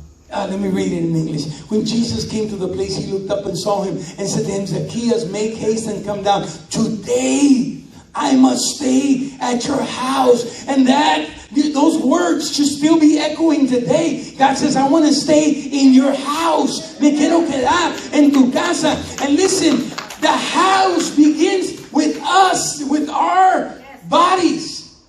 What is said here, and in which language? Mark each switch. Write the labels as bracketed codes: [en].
[en] Let me read it in English. When Jesus came to the place, he looked up and saw him and said to him, Zacchaeus, make haste and come down. Today I must stay at your house. And those words should still be echoing today. God says, I want to stay in your house. [es] Me quiero quedar en tu casa. [en] And listen, the house begins with us, with our bodies.